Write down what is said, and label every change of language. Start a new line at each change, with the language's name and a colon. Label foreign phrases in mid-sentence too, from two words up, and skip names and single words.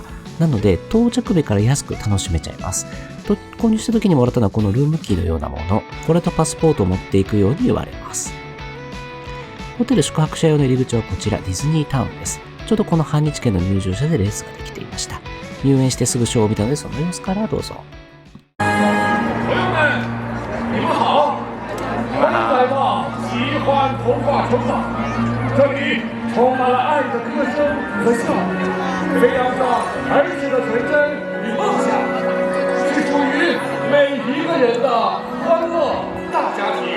Japanese: なので、到着日から安く楽しめちゃいます。購入した時にもらったのはこのルームキーのようなもの。これとパスポートを持っていくように言われます。ホテル宿泊者用の入り口はこちら、ディズニータウンです。ちょうどこの半日券の入場者でレースができていました。入園してすぐショーを見たので、その様子からどうぞ。
Chinese: 朋友们，你们好，欢迎来到奇幻童话城堡。这里充满了爱的歌声和笑，飞扬着儿时的纯真与梦想，是属于每一个人的欢乐大家庭。